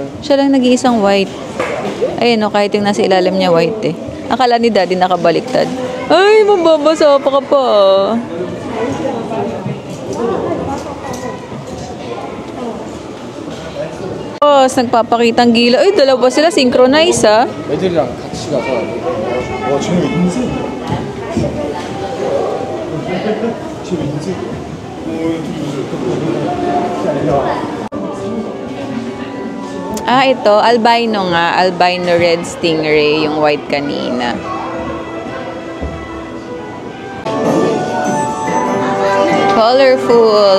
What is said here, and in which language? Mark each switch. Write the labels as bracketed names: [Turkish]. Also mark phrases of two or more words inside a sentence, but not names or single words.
[Filipino] Siya lang nag-iisang white. Ayun, oh, kahit yung nasa ilalim niya white eh. Akala ni Daddy nakabaliktad. Ay, mababasa pa ka pa. Boss, nagpapakitang gila. Ay, dalawa sila. Synchronize, ha? [Korean] 애들이랑 같이 가서 와 쟤는 왜 인생? 쟤왜 인생? [Filipino] Ah, ito. Albino nga. [English] Albino red stingray. [Filipino] Yung white kanina. Colorful.